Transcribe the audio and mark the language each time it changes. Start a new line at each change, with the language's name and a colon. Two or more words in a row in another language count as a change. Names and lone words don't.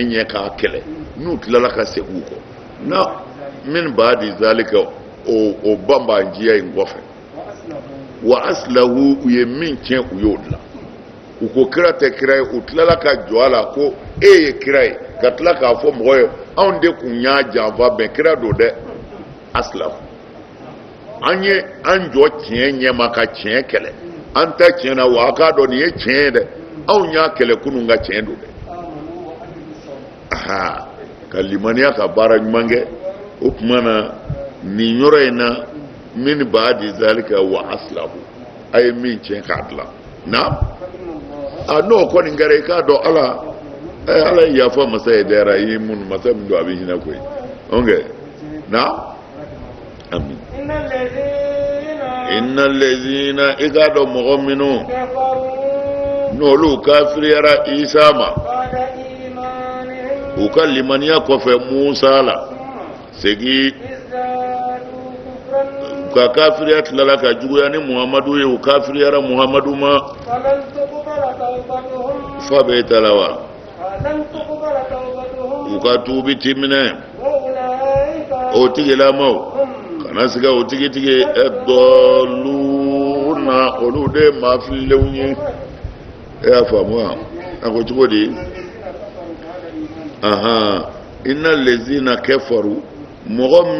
Bambara: ɲɛ k'a kɛlɛ n'u tilala ka segin u kɔ na
Arabic: من بعد ذلك
Bambara: o banbanjiya in kɔfɛ
Arabic: وأصلحوا
Bambara: u ye min tiɲɛ u y'o dilan u ko kira tɛ kira ye u tilala ka jɔ a la ko e ye kira ye ka tila k'a fɔ mɔgɔ ye anw de kun y'a janfa bɛn kira don dɛ aslahu an ye an jɔ tiɲɛ ɲɛma ka tiɲɛ kɛlɛ an ta tiɲɛ na wa a k'a dɔn nin ye tiɲɛ ye dɛ anw y'a kɛlɛ kunun ka tiɲɛ don dɛ ka limaniya ka baara ɲuman kɛ o tuma na nin yɔrɔ in na
Arabic: من بعد ذلك وأصلحوا
Bambara: a ye min tiɲɛ k'a dilan na n'o kɔni kɛra i k'a dɔn ala ye yafa masa ye dɛra i ye minnu masa min don a bɛ hinɛ koyi ok na amin
Arabic: إن الذين
Bambara: i k'a dɔn mɔgɔ minnu n'olu kafiriyara Isa ma u ka limaniya kɔfɛ Musa la segi ka kafiriya tilala ka juguya ni muhammadu ye u kafiriyara muhammadu ma
Arabic: فلن تقبل توبتهم
Bambara: fa bɛ talawa
Arabic: فلن تقبل توبتهم
Bambara: u ka tuubi timinɛ
Arabic: وأولئك
Bambara: o tigilamaw
Arabic: هم
Bambara: kana siga o tigitigi dɔluna olu de mafililenw ye e y'a faamu wa a ko cogo di
Arabic: إن الذين كفروا
Bambara: mɔgɔ